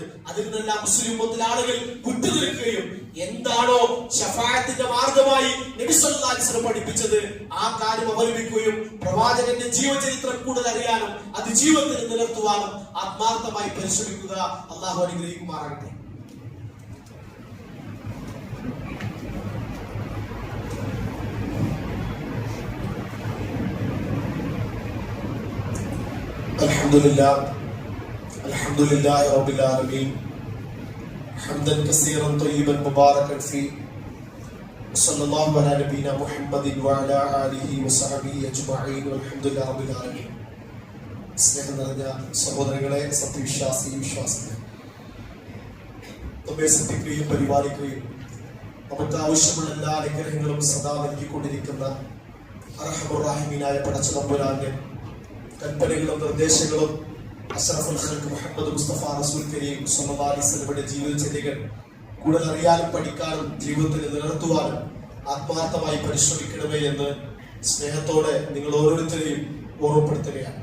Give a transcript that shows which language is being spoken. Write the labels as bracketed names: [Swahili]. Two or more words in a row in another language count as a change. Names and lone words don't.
[Malayalam] അതിൽ നിന്നെല്ലാം മുസ്ലിം ഉമ്മത്തിലെ ആളുകൾ വിട്ടുനിൽക്കുകയും എന്താണോ ശഫാഅത്തിന്റെ മാർഗമായി നബി [Arabic] صلى الله عليه وسلم [Malayalam] പഠിപ്പിച്ചത് ആ കാര്യം അവലംബിക്കുകയും പ്രവാചകന്റെ ജീവചരിത്രം കൂടുതൽ അറിയാനും അത് ജീവിതത്തിൽ നിലനിർത്തുവാനും ആത്മാർത്ഥമായി പരിശ്രമിക്കുക. അല്ലാഹു അനുഗ്രഹിക്കുമാറാകട്ടെ. [Arabic] الحمد لله رب العالمين حمدا كثيرا طيبا مباركا في صلى الله على نبينا محمد وعلى آله وصحبه أجمعين والحمد لله رب العالمين. [Malayalam] സ്നേഹം നിറഞ്ഞ സഹോദരങ്ങളെ, വിശ്വാസികളെ, നമ്മെ ശ്രദ്ധിക്കുകയും പരിപാലിക്കുകയും നമുക്ക് ആവശ്യമുള്ള എല്ലാ അനുഗ്രഹങ്ങളും സദാ നൽകിക്കൊണ്ടിരിക്കുന്ന അർഹമുർ റഹീമീനായ പടച്ച തമ്പുരാന്റെ കൽപ്പനകളും നിർദ്ദേശങ്ങളും [Arabic] أشرف الخلق [Malayalam] മുഹമ്മദ് മുസ്തഫ [Arabic] رسول كريم صلى الله عليه [Malayalam] വസല്ലമയുടെ ജീവിതചര്യകൾ കൂടുതൽ അറിയാനും പഠിക്കാനും ജീവിതത്തിൽ നിലനിർത്തുവാനും ആത്മാർത്ഥമായി പരിശ്രമിക്കണമേ എന്ന് സ്നേഹത്തോടെ നിങ്ങൾ ഓരോരുത്തരെയും ഓർമ്മപ്പെടുത്തുകയാണ്.